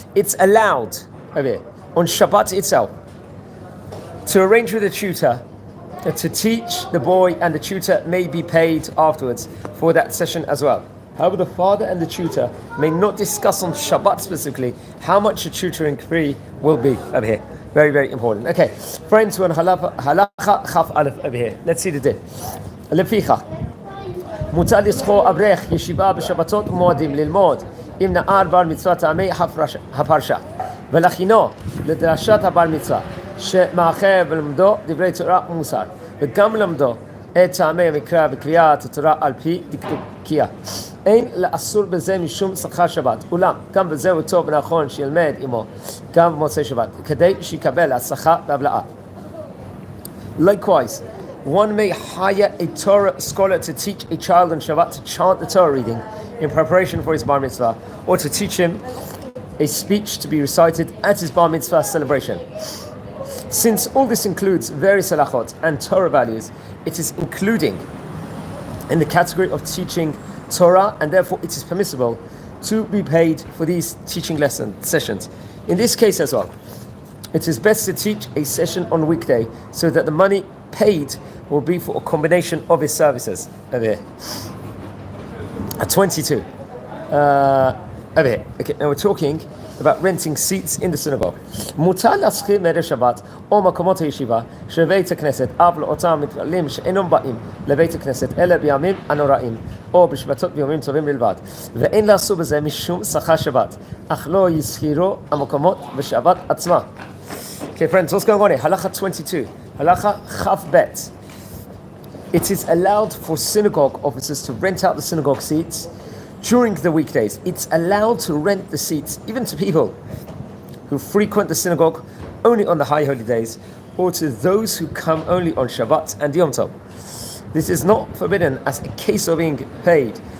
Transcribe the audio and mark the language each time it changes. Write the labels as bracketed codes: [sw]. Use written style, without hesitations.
[en] It's allowed over here, on Shabbat itself, to arrange with a tutor to teach the boy, and the tutor may be paid afterwards for that session as well. However, the father and the tutor may not discuss on Shabbat specifically how much the tutoring fee will be over here. Very, very important. Okay, friends, we're on halacha chaf aleph over here. Let's see the din. Leficha. [he] מותר לשכור אברך ישיבה בשבתות ומועדים ללמוד עם נער בר מצווה טעמי הפרשה ולכינו לדרשת הבר מצווה שמאחר ולמדו דברי תורה ומוסר וגם למדו את טעמי המקרא וקריאת התורה על פי דקדוקיה. אין לאסור בזה משום שכר שבת, אולם גם בזה הוא טוב ונכון שילמד עמו גם במוצאי שבת כדי שיקבל השכר והבלעה. [en] Likewise, one may hire a Torah scholar to teach a child on Shabbat to chant the Torah reading in preparation for his bar mitzvah, or to teach him a speech to be recited at his bar mitzvah celebration. Since all this includes various halachot and Torah values, it is including in the category of teaching Torah, and therefore it is permissible to be paid for these teaching sessions. In this case as well, it is best to teach a session on weekday so that the money paid will be for a combination of his services. Over here. At 22. Over here. Okay, now we're talking about renting seats in the synagogue. [he] מותר להשכיר מערב שבת או מקומות הישיבה שבבית הכנסת אף לאותם מתפללים שאינם באים לבית הכנסת אלא בימים הנוראים או בשבתות בימים טובים בלבד ואין לעשו בזה משום שכר שבת אך לא ישכירו המקומות בשבת עצמה. [en] Okay friends, what's going on here? Halacha 22. Halacha chaf bet. It is allowed for synagogue officers to rent out the synagogue seats during the weekdays. It's allowed to rent the seats even to people who frequent the synagogue only on the high holy days, or to those who come only on Shabbat and Yom Tov. This is not forbidden as a case of being paid